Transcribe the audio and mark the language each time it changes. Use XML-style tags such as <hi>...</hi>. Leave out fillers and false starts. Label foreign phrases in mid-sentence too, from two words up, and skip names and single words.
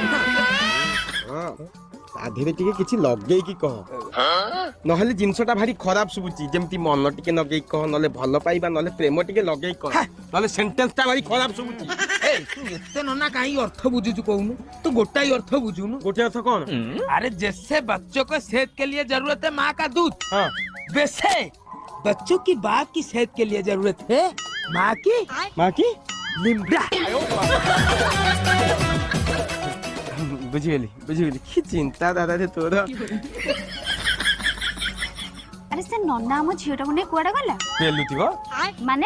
<or>ତା ଦେହରେ ଟିକେ କିଛି ଲଗେଇକି କହ ନହେଲେ ଜିନିଷଟା ଭାରି ଖରାପ ଶୁଭୁଛି ଯେମିତି ମନ ଟିକେ ଲଗେଇକି କହ ନହେଲେ ଭଲ ପାଇବା ନହେଲେ ପ୍ରେମ ଟିକେ ଲଗେଇକି କହ ନହେଲେ ସେଣ୍ଟେନ୍ସଟା ଭାରି ଖରାପ ଶୁଭୁଛି ତୁ ଏତେ ନନା କାହିଁ ଅର୍ଥ ବୁଝୁଛୁ କହୁନୁ ତୁ ଗୋଟାଇ ଅର୍ଥ ବୁଝୁନୁ ଗୋଟେ ଅର୍ଥ କଣ</or> <hi>अरे जैसे बच्चों को सेहत के लिए जरूरत है माँ का दूध हाँ वैसे बच्चों की बाप की सेहत के लिए जरूरत है माँ की लिमड़ा</hi> <or>ବୁଝିଗଲି କି ଚିନ୍ତା ଦାଦା ଯେ ତୋର ଆରେ ସେ ନନା ଆମ ଝିଅଟାକୁ ନେଇ କୁଆଡେ ଗଲା ପେଲୁଥିବ ମାନେ</or>